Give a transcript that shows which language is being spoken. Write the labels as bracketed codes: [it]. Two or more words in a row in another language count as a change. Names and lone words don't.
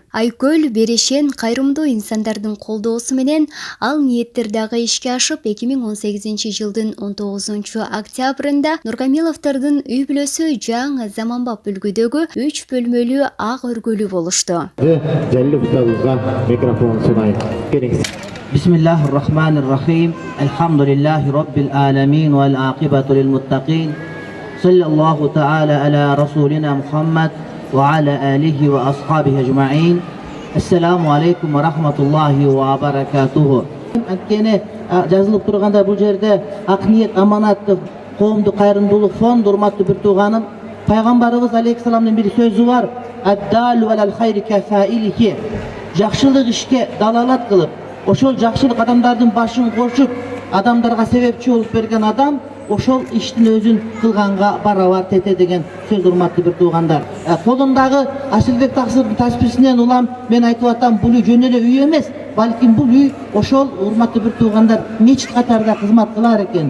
[ky] Айкөл берешен кайрымдуу инсандардын колдоосу менен ал ниеттер дагы ишке ашып, 2018 жылдын 19 октябрында Нуркамиловдордун үй бүлөсү жаңы заманбап үлгүдөгү 3 бөлмөлүү ак өргөлүү болушту. Микрофон сунайын. [ar] بسم الله الرحمن الرحيم. الحمد لله رب العالمين والعاقبة للمتقين. صلى الله تعالى على رسولنا محمد وعلى آله وأصحابه أجمعين. السلام عليكم ورحمة الله وبركاته. [ky] Antkeni жазылып турганда бул жерде Ак ниет аманат коомдук кайрымдуулук фонду, урматтуу бир тууганым, пайгамбарыбыз алейхисаламдын бир сөзү бар: [ar] "الدال على الخير كفاعله." [ky] Жакшылык ишке далалат кылып, ошол жакшылык адамдардын башын кошуп, адамдарга себепчи болуп берген адам ошол иштин өзүн кылганга барабар тете деген сөз, урматтуу бир туугандар. Колундагы Асылбек таксырдын тасписинен улам мен айтып атам, бул үй жөн эле үй эмес, балким бул үй ошол, урматтуу бир туугандар, мечит катарында кызмат кылар экен.